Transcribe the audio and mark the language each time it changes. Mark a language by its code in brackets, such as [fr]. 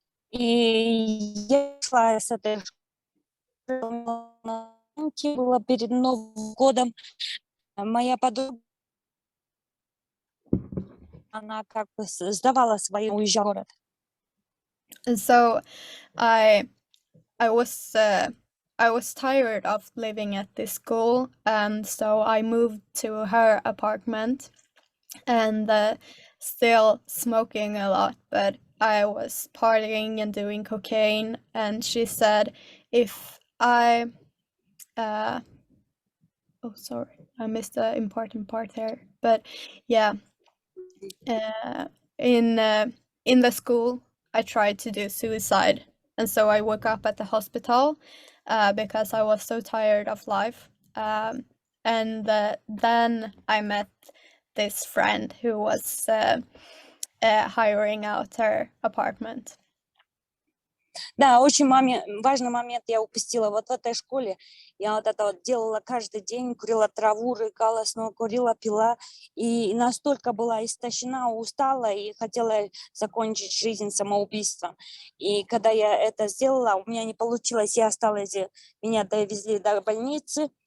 [ru] И я шла с этой школы, было перед Новым годом. Моя подруга, она как бы сдавала свою, уезжала в город. [en] And so I was tired of living at this school, and so I moved to her apartment, and still smoking a lot, but I was partying and doing cocaine. And she said, if I oh, sorry, I missed the important part here, but yeah, in the school I tried to do suicide, and so I woke up at the hospital because I was so tired of life. And then I met this friend who was hiring out her apartment. [ru] Да, очень важный момент я упустила. Вот в этой школе я вот это вот делала каждый день, курила траву, рыгала, снова курила, пила. И настолько была истощена, устала и хотела закончить жизнь самоубийством. И когда я это сделала, у меня не получилось, я осталась, меня довезли до больницы.